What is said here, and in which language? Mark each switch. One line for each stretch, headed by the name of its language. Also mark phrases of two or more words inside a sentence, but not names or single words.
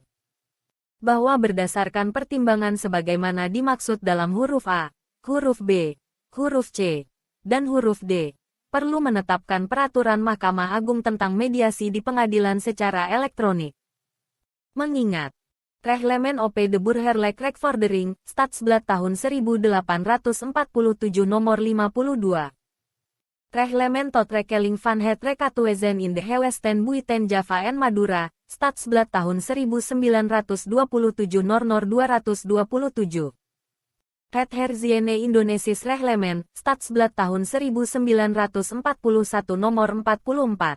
Indonesian: Bahwa berdasarkan pertimbangan sebagaimana dimaksud dalam huruf A, huruf B, huruf C, dan huruf D, perlu menetapkan Peraturan Mahkamah Agung tentang mediasi di pengadilan secara elektronik. Mengingat Reglemen OP de Burgerlijk Rechtvordering, Stadsblad tahun 1847 nomor 52. Reglemen tot rekeling van het Rekatuezen in de Gewesten Buiten Java en Madura, Stadsblad tahun 1927 Nor 227. Het Herziene Indonesisch Reglement, Stadsblad tahun 1941 nomor 44.